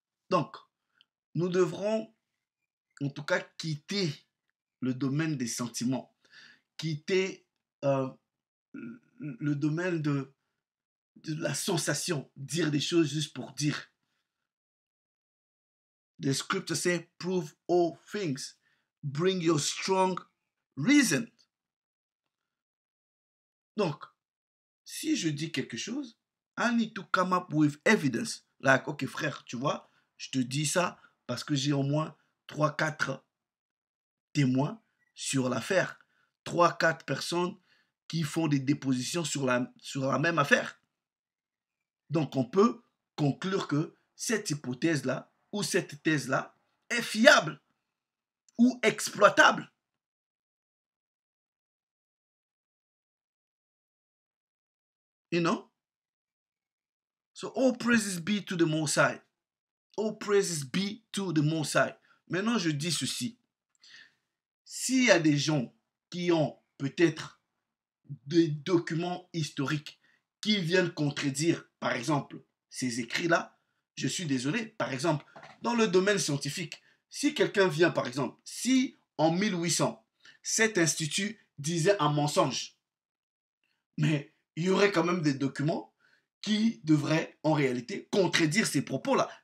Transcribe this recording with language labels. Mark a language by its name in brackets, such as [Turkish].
[French] Donc, nous devrons en tout cas quitter le domaine des sentiments, quitter le domaine de la sensation, dire des choses juste pour dire. [English] The scripture says, prove all things. Bring your strong reason. [French] Donc, si je dis quelque chose, [English] I need to come up with evidence. [French] Like, ok frère, tu vois, je te dis ça parce que j'ai au moins 3-4 témoins sur l'affaire. 3-4 personnes qui font des dépositions sur la même affaire. Donc, on peut conclure que cette hypothèse-là ou cette thèse-là est fiable ou exploitable. [English] You know? So, all praises be to the Most High. All praises be to the Most High. [French] Maintenant, je dis ceci. S'il y a des gens qui ont peut-être des documents historiques qui viennent contredire, par exemple, ces écrits-là, je suis désolé. Par exemple, dans le domaine scientifique, si quelqu'un vient, par exemple, si en 1800, cet institut disait un mensonge, mais il y aurait quand même des documents qui devraient en réalité contredire ces propos-là.